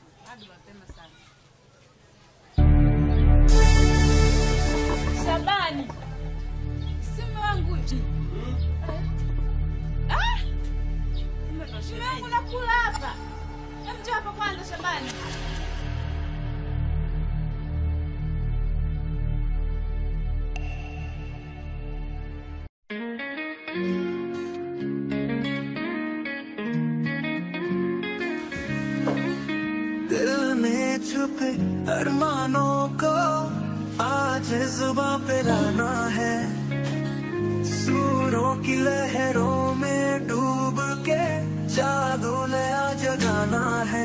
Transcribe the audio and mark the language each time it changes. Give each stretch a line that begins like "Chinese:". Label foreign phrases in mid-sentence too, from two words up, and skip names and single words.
Swahili: Hadi mapema sana. Shabani. Simu wangu hivi. Mume wangu nakula hapa. Njoo hapa kwanza Shabani.
Hindi: दिल में छुपे अरमानों को आज जुबां पे लाना है, सूरों की लहरों में डूब के जादू नया जगाना है।